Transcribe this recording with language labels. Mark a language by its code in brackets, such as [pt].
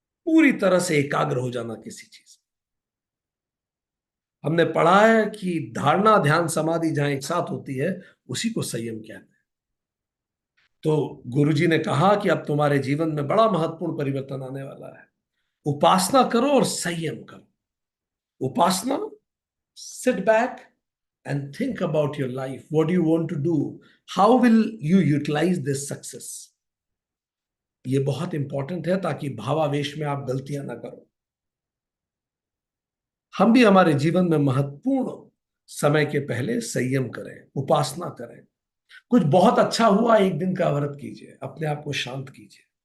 [hi] पूरी तरह से एकाग्र हो जाना किसी चीज। हमने पढ़ा है कि धारणा ध्यान समाधि जहां एक साथ होती है उसी को संयम कहते हैं। तो गुरुजी ने कहा कि अब तुम्हारे जीवन में बड़ा महत्वपूर्ण परिवर्तन आने वाला है। उपासना करो और संयम करो। [en] उपासना, sit back and think about your life. What do you want to do? How will you utilize this success? [hi] ये बहुत इंपॉर्टेंट है ताकि भावावेश में आप गलतियां ना करो। हम भी हमारे जीवन में महत्वपूर्ण समय के पहले संयम करें, उपासना करें। कुछ बहुत अच्छा हुआ, एक दिन का व्रत कीजिए, अपने आप को शांत कीजिए।